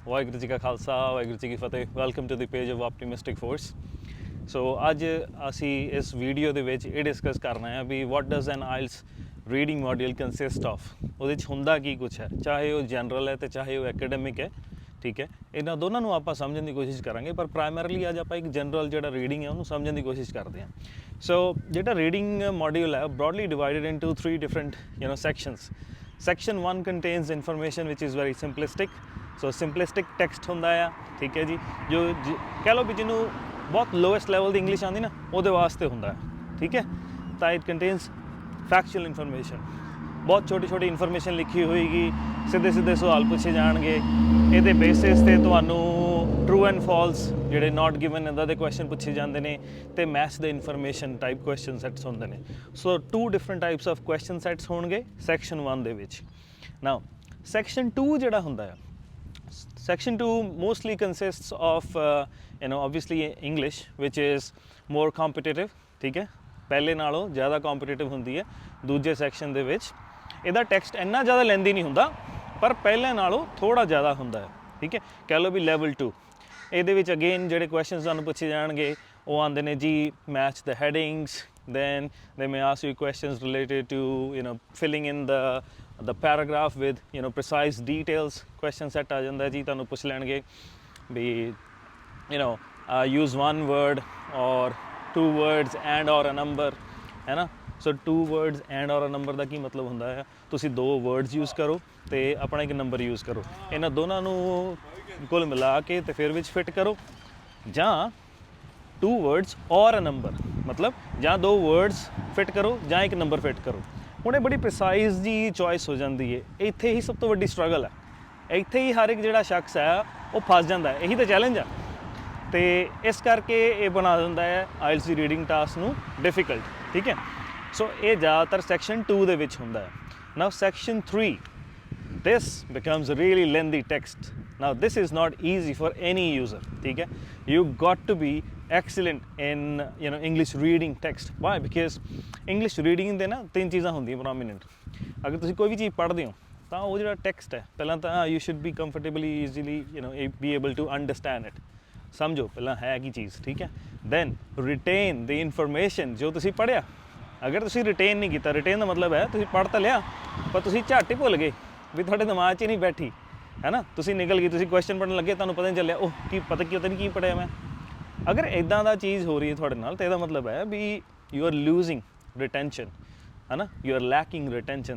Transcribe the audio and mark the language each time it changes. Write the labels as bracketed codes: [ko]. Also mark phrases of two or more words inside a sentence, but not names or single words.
[hi] वाहिगुरू जी का खालसा वाहिगुरू जी की फतेह। [en] Welcome to the page of Optimistic Force. सो [pa] ਅੱਜ ਅਸੀਂ ਇਸ ਵੀਡੀਓ ਦੇ ਵਿੱਚ ਇਹ ਡਿਸਕਸ ਕਰਨਾ ਹੈ ਵੀ [en] what does an IELTS reading module consist of. [pa] ਉਹਦੇ 'ਚ ਹੁੰਦਾ ਕੀ [hi] कुछ है, चाहे वो जनरल है तो चाहे वो एकेडमिक है। ठीक है, इन्होंने दोनों [pa] ਨੂੰ ਆਪਾਂ ਸਮਝਣ ਦੀ ਕੋਸ਼ਿਸ਼ ਕਰਾਂਗੇ, ਪਰ ਪ੍ਰਾਇਮਰੀਲੀ ਅੱਜ ਆਪਾਂ ਇੱਕ ਜਨਰਲ ਜਿਹੜਾ ਰੀਡਿੰਗ ਹੈ ਉਹਨੂੰ ਸਮਝਣ ਦੀ ਕੋਸ਼ਿਸ਼ ਕਰਦੇ ਹਾਂ। ਸੋ ਜਿਹੜਾ ਰੀਡਿੰਗ ਮੋਡਿਊਲ ਹੈ [en] broadly divided into 3 different sections. Section 1 contains information which is very simplistic. so simplistic text [pa] ਹੁੰਦਾ ਆ। ਠੀਕ ਹੈ ਜੀ, ਜੋ ਕਹਿ ਲਓ ਵੀ ਜਿਹਨੂੰ ਬਹੁਤ [en] lowest level [pa] ਦੀ ਇੰਗਲਿਸ਼ ਆਉਂਦੀ ਨਾ ਉਹਦੇ ਵਾਸਤੇ ਹੁੰਦਾ ਹੈ। ਠੀਕ ਹੈ, ਤਾਂ [en] it contains factual information, [pa] ਬਹੁਤ ਛੋਟੀ ਛੋਟੀ ਇਨਫੋਰਮੇਸ਼ਨ ਲਿਖੀ ਹੋਏਗੀ, ਸਿੱਧੇ ਸਿੱਧੇ ਸਵਾਲ ਪੁੱਛੇ ਜਾਣਗੇ, ਇਹਦੇ ਬੇਸਿਸ 'ਤੇ ਤੁਹਾਨੂੰ [en] true and false [pa] ਜਿਹੜੇ [en] not given [pa] ਇੱਦਾਂ ਦੇ ਕੁਐਸਚਨ ਪੁੱਛੇ ਜਾਂਦੇ ਨੇ, ਅਤੇ ਮੈਥਸ ਦੇ [en] information type question sets [pa] ਹੁੰਦੇ ਨੇ। [en] so 2 different types of question sets [pa] ਹੋਣਗੇ ਸੈਕਸ਼ਨ 1 ਦੇ ਵਿੱਚ। [en] now section 2 [pa] ਜਿਹੜਾ ਹੁੰਦਾ ਆ, [en] Section 2 mostly consists of obviously English, which is more competitive. [pa] ਠੀਕ ਹੈ, ਪਹਿਲੇ ਨਾਲੋਂ ਜ਼ਿਆਦਾ competitive ਹੁੰਦੀ ਹੈ ਦੂਜੇ ਸੈਕਸ਼ਨ ਦੇ ਵਿੱਚ। ਇਹਦਾ ਟੈਕਸਟ ਇੰਨਾ ਜ਼ਿਆਦਾ ਲੈਂਦੀ ਨਹੀਂ ਹੁੰਦਾ, ਪਰ ਪਹਿਲੇ ਨਾਲੋਂ ਥੋੜਾ ਜ਼ਿਆਦਾ ਹੁੰਦਾ ਹੈ। ਠੀਕ ਹੈ, ਕਹਿ ਲਓ ਵੀ ਲੈਵਲ 2। ਇਹਦੇ ਵਿੱਚ ਅਗੇਨ ਜਿਹੜੇ ਕੁਐਸਚਨਸ ਤੁਹਾਨੂੰ ਪੁੱਛੇ ਜਾਣਗੇ ਉਹ ਆਉਂਦੇ ਨੇ ਜੀ, [en] match the headings, then they may ask you questions related to filling in the paragraph with precise details। question set [hi] आ जाता है जी, [pa] ਤੁਹਾਨੂੰ ਪੁੱਛ ਲੈਣਗੇ ਵੀ [en] use one word or 2 words and or a number, [pa] ਹੈ ਨਾ। ਸੋ [en] 2 words and or a number [pa] ਦਾ ਕੀ ਮਤਲਬ ਹੁੰਦਾ ਹੈ, ਤੁਸੀਂ 2 words यूज़ ਕਰੋ ਅਤੇ ਆਪਣਾ ਇੱਕ ਨੰਬਰ यूज़ ਕਰੋ, ਇਹਨਾਂ ਦੋਨਾਂ ਨੂੰ ਕੁੱਲ ਮਿਲਾ ਕੇ ਅਤੇ ਫਿਰ ਵਿੱਚ ਫਿੱਟ ਕਰੋ, ਜਾਂ 2 words और [en] a number, [pa] मतलब ਜਾਂ 2 words ਫਿੱਟ ਕਰੋ ਜਾਂ ਇੱਕ ਨੰਬਰ ਫਿੱਟ ਕਰੋ। ਹੁਣ ਇਹ ਬੜੀ ਪ੍ਰਿਸਾਈਜ਼ ਜੀ ਚੋਇਸ ਹੋ ਜਾਂਦੀ ਹੈ। ਇੱਥੇ ਹੀ ਸਭ ਤੋਂ ਵੱਡੀ ਸਟਰਗਲ ਹੈ, ਇੱਥੇ ਹੀ ਹਰ ਇੱਕ ਜਿਹੜਾ ਸ਼ਖਸ ਹੈ ਉਹ ਫਸ ਜਾਂਦਾ ਹੈ। ਇਹੀ ਤਾਂ ਚੈਲੰਜ ਆ, ਅਤੇ ਇਸ ਕਰਕੇ ਇਹ ਬਣਾ ਦਿੰਦਾ ਹੈ ਆਇਲਸ ਦੀ [en] reading task [pa] ਨੂੰ ਡਿਫੀਕਲਟ। ਠੀਕ ਹੈ, ਸੋ ਇਹ ਜ਼ਿਆਦਾਤਰ ਸੈਕਸ਼ਨ 2 ਦੇ ਵਿੱਚ ਹੁੰਦਾ ਹੈ। [en] Now section 3, this becomes a really lengthy text. Now this is not easy for any user. [hi] ठीक है, [en] you got to be excellent in English reading text. Why? Because English reading [pa] ਦੇ ਨਾ 3 ਚੀਜ਼ਾਂ ਹੁੰਦੀਆਂ ਪ੍ਰੋਮੀਨੈਂਟ। ਅਗਰ ਤੁਸੀਂ ਕੋਈ ਵੀ ਚੀਜ਼ ਪੜ੍ਹਦੇ ਹੋ ਤਾਂ ਉਹ ਜਿਹੜਾ ਟੈਕਸਟ ਹੈ, ਪਹਿਲਾਂ ਤਾਂ [en] you should be comfortably easily be able to understand it। [pa] ਸਮਝੋ ਪਹਿਲਾਂ ਹੈ ਕੀ ਚੀਜ਼। ਠੀਕ ਹੈ, [en] then retain the information [pa] ਜੋ ਤੁਸੀਂ ਪੜ੍ਹਿਆ। ਅਗਰ ਤੁਸੀਂ ਰਿਟੇਨ ਨਹੀਂ ਕੀਤਾ, ਰਿਟੇਨ ਦਾ ਮਤਲਬ ਹੈ ਤੁਸੀਂ ਪੜ੍ਹ ਤਾਂ ਲਿਆ ਪਰ ਤੁਸੀਂ ਝੱਟ ਹੀ ਭੁੱਲ ਗਏ, ਵੀ ਤੁਹਾਡੇ ਦਿਮਾਗ 'ਚ ਹੀ ਨਹੀਂ ਬੈਠੀ, ਹੈ ਨਾ। ਤੁਸੀਂ ਨਿਕਲ ਗਏ, ਤੁਸੀਂ ਕੁਐਸਚਨ ਪੜ੍ਹਨ ਲੱਗੇ, ਤੁਹਾਨੂੰ ਪਤਾ ਨਹੀਂ ਚੱਲਿਆ ਉਹ ਕੀ ਪਤਾ ਨਹੀਂ ਕੀ ਪੜ੍ਹਿਆ ਮੈਂ। ਅਗਰ ਇੱਦਾਂ ਦਾ ਚੀਜ਼ ਹੋ ਰਹੀ ਹੈ ਤੁਹਾਡੇ ਨਾਲ, ਤਾਂ ਇਹਦਾ ਮਤਲਬ ਹੈ ਵੀ [en] you are losing retention, [pa] ਹੈ ਨਾ, [en] you are lacking retention.